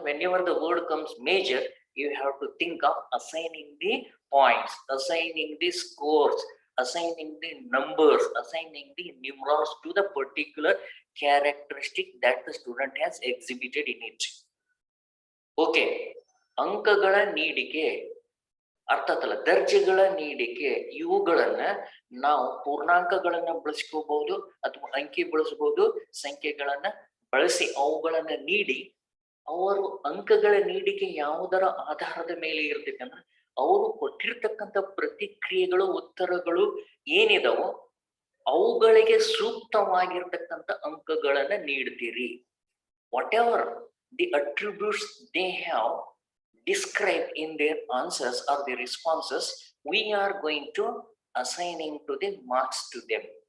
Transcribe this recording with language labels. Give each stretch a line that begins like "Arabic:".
English: whenever the word comes major, you have to think of assigning the points, assigning the scores, assigning the numbers, assigning the numerals to the particular characteristic that the student has exhibited in it.
Kannada: Okay, ಅಂಕಗಳ ನೀಡಿಕೆ ಅರ್ಥಾತ್ತಲ್ಲ, ದರ್ಜೆಗಳ ನೀಡಿಕೆ, ಇವುಗಳನ್ನ ನಾವು ಪೂರ್ಣಾಂಕಗಳನ್ನ ಬಳಸ್ಕೋಬಹುದು ಅಥವಾ ಅಂಕಿ ಬಳಸಬಹುದು. ಸಂಖ್ಯೆಗಳನ್ನ ಬಳಸಿ ಅವುಗಳನ್ನ ನೀಡಿ, ಅವರು ಅಂಕಗಳ ನೀಡಿಕೆ ಯಾವುದರ ಆಧಾರದ ಮೇಲೆ ಇರ್ತೈತೆ ಅಂದ್ರೆ ಅವರು ಕೊಟ್ಟಿರ್ತಕ್ಕಂಥ ಪ್ರತಿಕ್ರಿಯೆಗಳು, ಉತ್ತರಗಳು ಏನಿದಾವೋ ಅವುಗಳಿಗೆ ಸೂಕ್ತವಾಗಿರ್ತಕ್ಕಂಥ ಅಂಕಗಳನ್ನ ನೀಡ್ತೀರಿ.
English: Whatever the attributes they have described in their answers or their responses, we are going to assigning to the marks to them.